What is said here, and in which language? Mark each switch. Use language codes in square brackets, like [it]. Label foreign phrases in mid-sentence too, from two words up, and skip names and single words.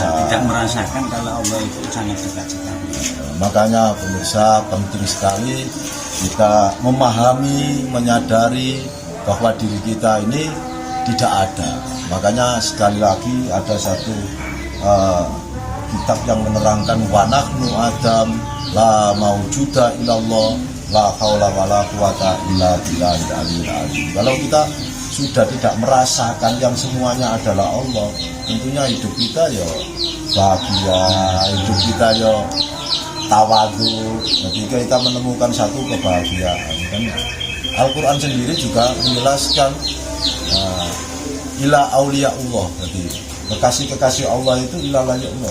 [id] Tidak merasakan kalau Allah itu sangat dekat sekali. Makanya pemirsa, penting sekali kita memahami, menyadari bahwa diri kita ini tidak ada. Makanya sekali lagi ada satu kitab yang menerangkan [ar] ونحن عدم لا موجودة إلا الله لا حول ولا قوة إلا بالله العلي العظيم. [id] Kalau kita sudah tidak merasakan yang semuanya adalah Allah, tentunya hidup kita ya bahagia, hidup kita ya tawadhu. Jadi kita menemukan satu kebahagiaan. Dan Al-Quran sendiri juga menjelaskan [ar] ألا أولياء الله, [id] jadi kekasih-kekasih Allah itu [ar] ألا أولياء الله.